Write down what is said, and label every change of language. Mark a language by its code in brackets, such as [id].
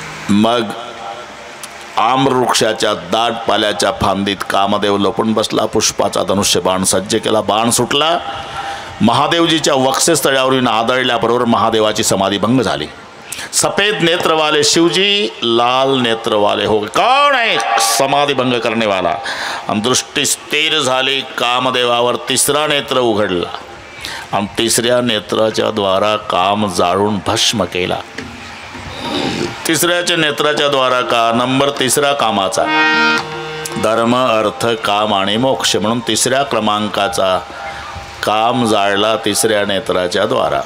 [mr] मग आम्रवृक्षाच्या दाट पाल्याच्या फांदीत कामदेव लपून बसला. पुष्पाचा धनुष्य बाण सज्ज केला. बाण सुटला. महादेवजीच्या वक्षस्थळावरून आदळल्याबरोबर महादेवाची समाधी भंग झाली. [hi] सफेद नेत्रवाले शिवजी लाल नेत्रवाले हो गए. कौन है समाधी भंग करने वाला? [mr] आणि दृष्टी स्थिर झाली. कामदेवावर 3रा नेत्र उघडला आणि 3ऱ्या नेत्राच्या द्वारा काम जाळून भस्म केला. 3ऱ्याच्या नेत्राच्या द्वारा का नंबर 3रा कामाचा धर्म अर्थ काम आणि मोक्ष म्हणून 3ऱ्या क्रमांकाचा काम जाळला 3ऱ्या नेत्राच्या द्वारा.